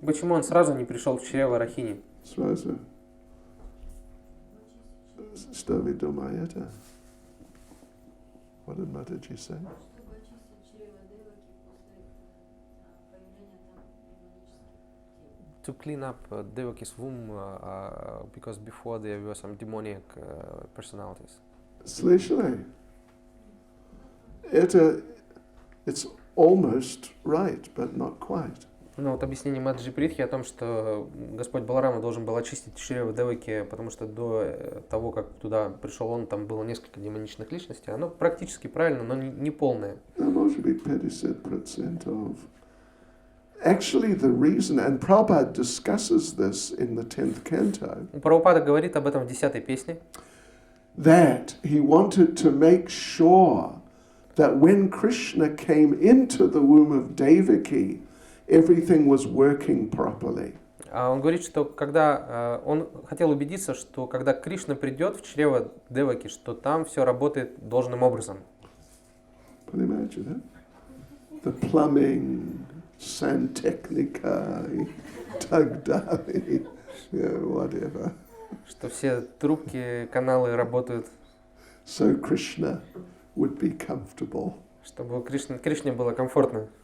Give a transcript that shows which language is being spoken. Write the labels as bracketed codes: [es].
[ru] Почему он сразу не пришел в чрево Рахини? Сразу. Что вы думаете? [en] What did Mataji say? [ru] Чтобы очистить чрево Деваки после появления там демонических. [en] To clean up Devaki's womb because before there were some demonic personalities. [ru] Слышали? [en] It's almost right, but not quite. [ru] Ну вот объяснение Маджи Притхи о том, что Господь Баларама должен был очистить чрево Деваки, потому что до того, как туда пришел он, там было несколько демоничных личностей. Оно практически правильно, но не полное. Может быть 50% [en] of... Actually, the reason, and Prabhupada discusses this in the 10th canto, [ru] Прабхупада говорит об этом в 10-й песне, [en] that he wanted to make sure that when Krishna came into the womb of Devaki, everything was working properly. [ru] Он говорит, что когда он хотел убедиться, что когда Кришна придет в чрево Деваки, что там все работает должным образом. [en] Can you imagine that? The plumbing, [ru] santechnica, [en] tugdali, whatever. [ru] Что все трубки, каналы работают, [en] So Krishna would be comfortable. [ru] чтобы Кришне было комфортно.